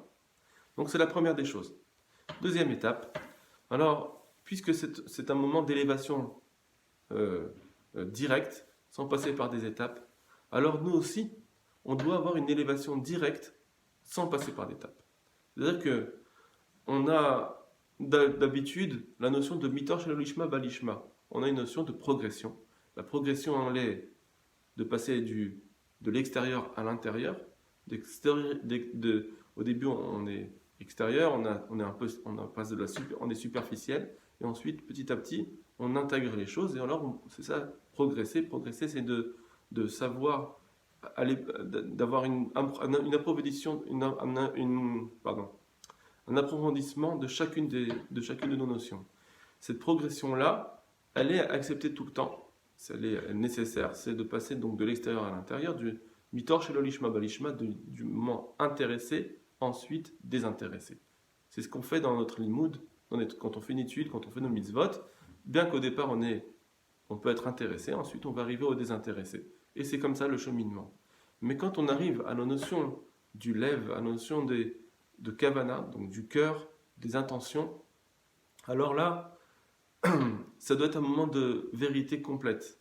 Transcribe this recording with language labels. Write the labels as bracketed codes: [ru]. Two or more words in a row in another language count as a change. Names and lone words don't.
[fr] Donc c'est la première des choses. Deuxième étape, alors, puisque c'est un moment d'élévation directe, sans passer par des étapes, alors nous aussi, on doit avoir une élévation directe sans passer par d'étapes. C'est-à-dire que on a d'habitude la notion de [he] מתוך שלא לשמה בא לשמה. [fr] On a une notion de progression. La progression, elle est de passer de l'extérieur à l'intérieur. Au début, on est extérieur, on est superficiel, et ensuite, petit à petit, on intègre les choses, et alors, c'est ça, progresser. Progresser, c'est de savoir d'avoir un approfondissement de chacune de nos notions. Cette progression-là, elle est acceptée tout le temps, elle est nécessaire, c'est de passer donc de l'extérieur à l'intérieur, du [he] מתוך שלא לשמה בא לשמה, [fr] du moment intéressé, ensuite désintéressé. C'est ce qu'on fait dans notre limoud, quand on fait une étude, quand on fait nos mitzvot, bien qu'au départ on peut être intéressé, ensuite on va arriver au désintéressé. Et c'est comme ça le cheminement. Mais quand on arrive à la notion du lève, à la notion de kavana, donc du cœur, des intentions, alors là, ça doit être un moment de vérité complète.